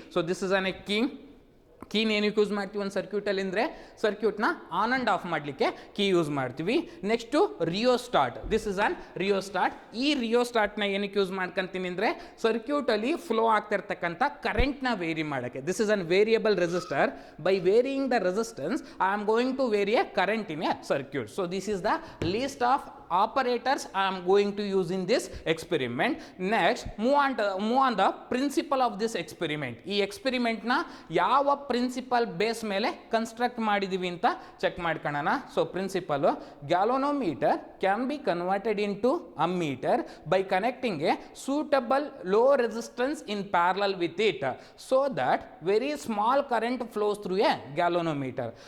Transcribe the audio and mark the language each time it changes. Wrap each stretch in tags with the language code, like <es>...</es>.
<en>so this is an a</en> <kn>ಕೀನ ಏನಕ್ಕೆ use ಮಾಡ್ತೀವಿ ಒಂದು ಸರ್ಕ್ಯೂಟಲ್ಲಿ ಅಂದರೆ ಸರ್ಕ್ಯೂಟ್ನ ಆನ್ ಆ್ಯಂಡ್ ಆಫ್ ಮಾಡಲಿಕ್ಕೆ ಕೀ ಯೂಸ್ ಮಾಡ್ತೀವಿ. ನೆಕ್ಸ್ಟು ರಿಯೋಸ್ಟಾರ್ಟ್.</kn> <en>This is an rheostat.</en> <kn>ಈ ರಿಯೋಸ್ಟಾರ್ಟ್ನ ಏನಕ್ಕೆ ಯೂಸ್ ಮಾಡ್ಕೊಂತೀನಿ ಅಂದರೆ ಸರ್ಕ್ಯೂಟಲ್ಲಿ ಫ್ಲೋ ಆಗ್ತಿರ್ತಕ್ಕಂಥ ಕರೆಂಟ್ನ ವೇರಿ ಮಾಡೋಕ್ಕೆ.</kn> <en>This is an variable resistor. By varying the resistance I am going to vary a current in a circuit. So this is the list of operators I am going to use in this experiment. Next, move on the principle of this experiment.</en> <kn>ಈ experiment ನ ಯಾವ principal base ಮೇಲೆ construct ಮಾಡಿದೀವಿ ಅಂತ check ಮಾಡ್ಕೊಳ್ಳೋಣ.</kn> <en>So principle, galvanometer can be converted into ammeter by connecting a suitable low resistance in parallel with it so that very small current flows through a galvanometer.</en>